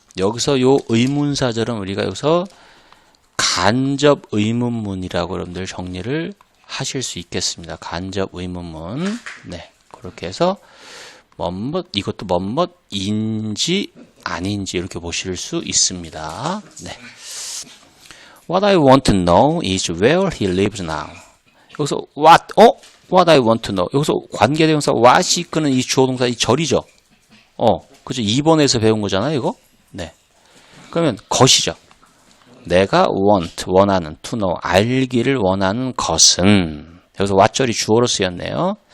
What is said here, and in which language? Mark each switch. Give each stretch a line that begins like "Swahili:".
Korean: 여기서 요 의문사절은 우리가 여기서 간접 의문문이라고 여러분들 정리를 하실 수 있겠습니다. 간접 의문문. 네, 이렇게 해서 뭐뭐 이것도 뭐뭐인지 아닌지 이렇게 보실 수 있습니다. 네.
English: What I want to know is where he lives now. 여기서 what I want to know.
Korean: 여기서 관계대명사 what이 이끄는 이 주어동사 이 절이죠. 그죠? 2번에서 배운 거잖아요, 이거? 네. 그러면 것이죠. 내가 원하는, to know, 알기를 원하는 것은, 여기서 what절이 주어로 쓰였네요.